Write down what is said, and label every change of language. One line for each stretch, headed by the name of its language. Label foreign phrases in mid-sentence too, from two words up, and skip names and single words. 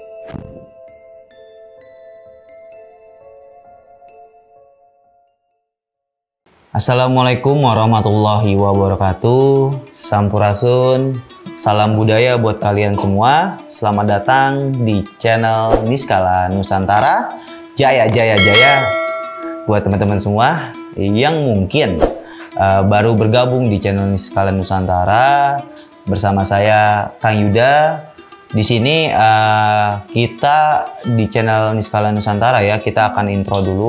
Arabic: السلام عليكم ورحمة الله وبركاته.
Indonesian: Sampurasun, salam budaya buat kalian semua. Selamat datang di channel Niskala Nusantara. Jaya jaya jaya buat teman-teman semua yang mungkin baru bergabung di channel Niskala Nusantara bersama saya Kang Yuda. Di sini kita di channel Niskala Nusantara ya, kita akan intro dulu.